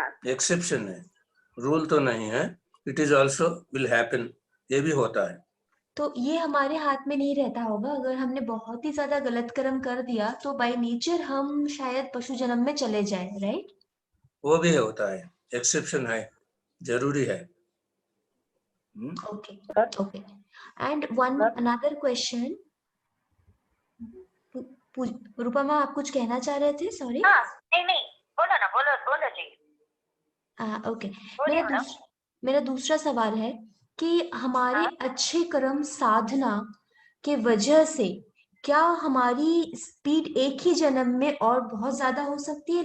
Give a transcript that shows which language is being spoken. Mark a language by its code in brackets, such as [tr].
[hi] Exception है, rule तो नहीं है। [en] it is also will happen, [hi] ये भी होता है। तो ये हमारे हाथ में नहीं रहता होगा, अगर हमने बहुत ही ज्यादा गलत कर्म कर दिया तो बाय नेचर हम शायद पशु जन्म में चले जाए, राइट? वो भी होता है, एक्सेप्शन है, जरूरी है। [en] Okay. And one another question. [hi] रूपमा, आप कुछ कहना चाह रहे थे? सॉरी। हाँ, नहीं, बोलो ना, बोलो जी, [en] Okay. [hi] बोलिए मैडम। मेरा दूसरा सवाल है कि हमारे हाँ। अच्छे कर्म साधना के वजह से क्या हमारी स्पीड एक ही जन्म में और बहुत ज्यादा हो सकती है?